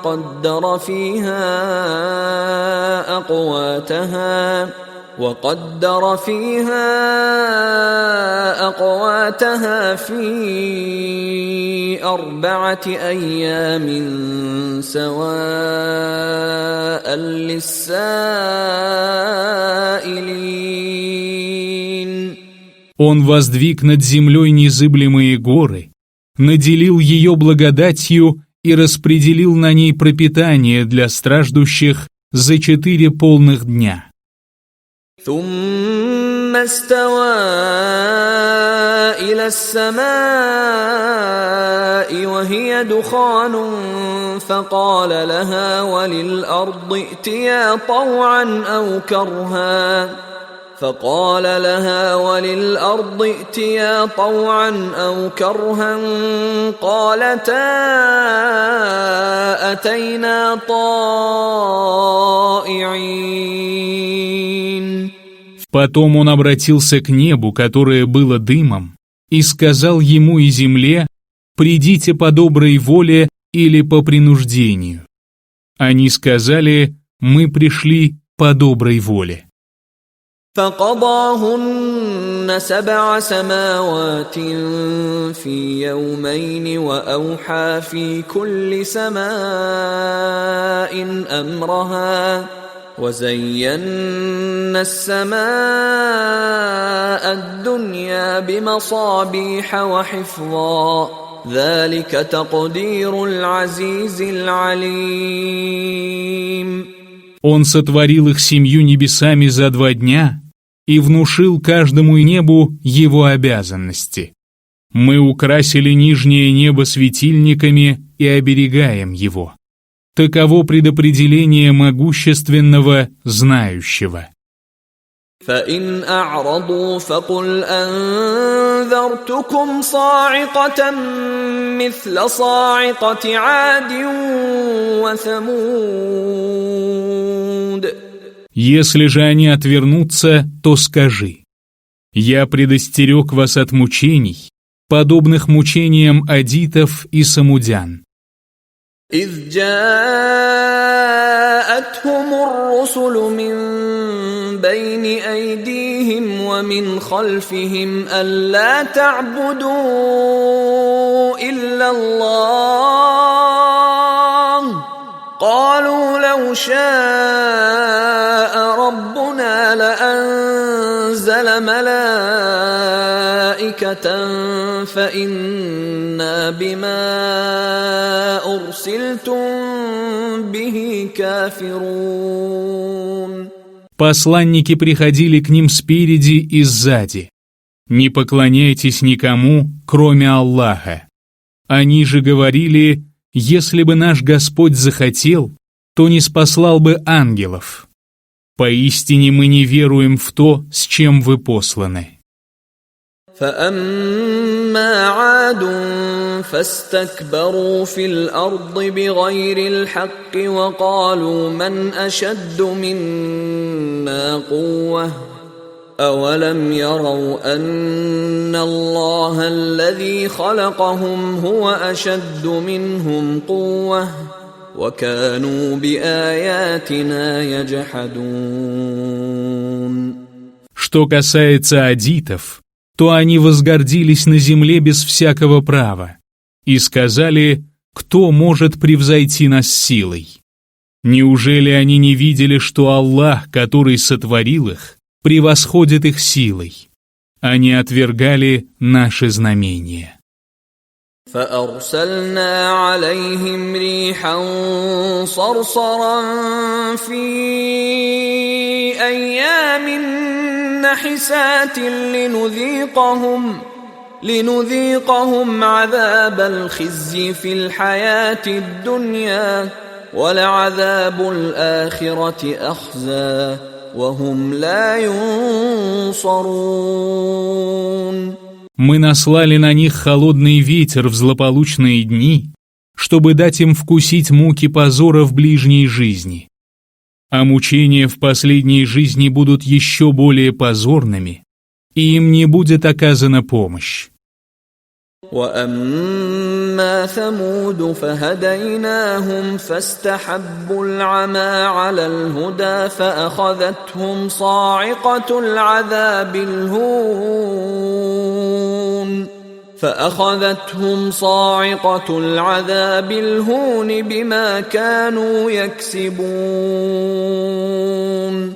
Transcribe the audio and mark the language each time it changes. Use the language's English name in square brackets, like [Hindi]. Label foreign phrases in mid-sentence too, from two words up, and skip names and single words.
[Arabic] وقدر فيها أقواتها في 4 أيام سواء للسائلين. [Russian] Он воздвиг над землей незыблемые горы, наделил ее благодатью и распределил на ней пропитание для страждущих за 4 полных дня. [Arabic] ثم استوى إلى السماء وهي دخان فقال لها وللأرض ائتيا طوعا أو كرها قالتا أتينا طائعين. [Russian] Потом он обратился к небу, которое было дымом, и сказал ему и земле: «Придите по доброй воле или по принуждению». Они сказали: «Мы пришли по доброй воле». [Arabic] فقضاهن 7 سماوات في يومين وأوحى في كل سماء أمرها وزينا السماء الدنيا بمصابيح وحفظا ذلك تقدير العزيز العليم. [Russian] Он сотворил их 7 небесами за 2 дня и внушил каждому небу его обязанности. Мы украсили нижнее небо светильниками и оберегаем его. Таково предопределение могущественного, знающего. [Arabic] فإن أعرضوا فقل أنذرتكم صاعقة مثل صاعقة عاد وثمود. [Russian] Если же они отвернутся, то скажи: «Я предостерег вас от мучений, подобных мучениям адитов и самудян». [Arabic] إذ جاءتهم الرسل من بين أيديهم ومن خلفهم ألا تعبدوا إلا الله قالوا لو شاء ربنا لأنزل ملائكة فإنا بما أرسلتم به كافرون. [Russian] Посланники приходили к ним спереди и сзади. «Не поклоняйтесь никому, кроме Аллаха». Они же говорили: «Если бы наш Господь захотел, то не спаслал бы ангелов. Поистине мы не веруем в то, с чем вы посланы». [Arabic] فأما عاد فاستكبروا في الأرض بغير الحق وقالوا من أشد منا قوة أولم يروا أن الله الذي خلقهم هو أشد منهم قوة وكانوا بآياتنا يجحدون. [Russian] Что касается адитов, то они возгордились на земле без всякого права и сказали: «Кто может превзойти нас силой?» Неужели они не видели, что Аллах, который сотворил их, превосходит их силой? Они отвергали наши знамения. [Arabic] فأرسلنا عليهم ريحا صرصرا في أيام نحسات لنذيقهم عذاب الخزي في الحياة الدنيا ولعذاب الآخرة أخزى وهم لا ينصرون. [Russian] Мы наслали на них холодный ветер в злополучные дни, чтобы дать им вкусить муки позора в ближней жизни. А мучения в последней жизни будут еще более позорными, и им не будет оказана помощь. [Arabic] وأما ثمود فهديناهم فاستحبوا العمى على الهدى فأخذتهم صاعقة العذاب الهون بما كانوا يكسبون.